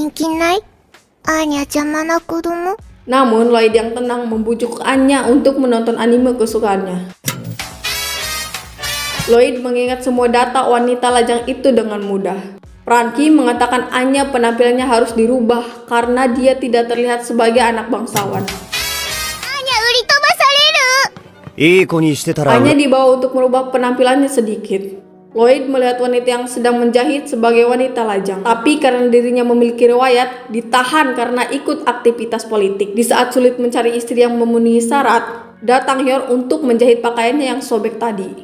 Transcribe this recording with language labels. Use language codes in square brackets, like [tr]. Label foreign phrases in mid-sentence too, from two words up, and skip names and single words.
[id] Namun Lloyd yang tenang membujuk Anya untuk menonton anime kesukaannya. Lloyd mengingat semua data wanita lajang itu dengan mudah. Franky mengatakan Anya penampilannya harus dirubah karena dia tidak terlihat sebagai anak bangsawan. [ja] アーニャ売り飛ばされる。いい子にしてたら [id] Anya dibawa untuk merubah penampilannya sedikit. Lloyd melihat wanita yang sedang menjahit sebagai wanita lajang. Tapi karena dirinya memiliki riwayat, ditahan karena ikut aktivitas politik. Di saat sulit mencari istri yang memenuhi syarat, datang Yor untuk menjahit pakaiannya yang sobek tadi.